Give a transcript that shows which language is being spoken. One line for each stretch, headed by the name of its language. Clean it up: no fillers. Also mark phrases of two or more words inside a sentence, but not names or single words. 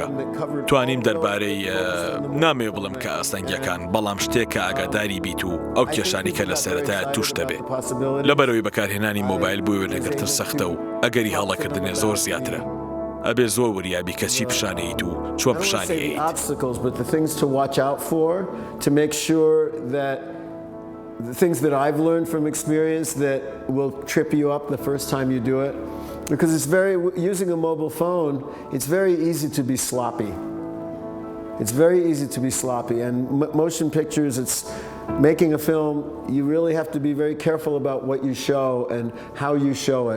Central Kurdish: توانیم دەربارەی نامێ بڵم کە ئاستەنگیەکان، بەڵام شتێک کە ئاگاداری بیت و ئەو کێشانی کە لە سەرەتایە توش دەبێت. لەبەرەوەی بەکارهێنانی مۆبایل بۆ وێنەگرتن سەختە و ئەگەری هەڵەکردنێ زۆر زیاترە. ئەبێ زۆر وریابی کە چی پیشانەیت و چۆن پیشانەیت.
English: The things that I've learned from experience that will trip you up the first time you do it, because using a mobile phone, it's very easy to be sloppy. It's very easy to be sloppy, and motion pictures, it's making a film, you really have to be very careful about what you show and how you show it.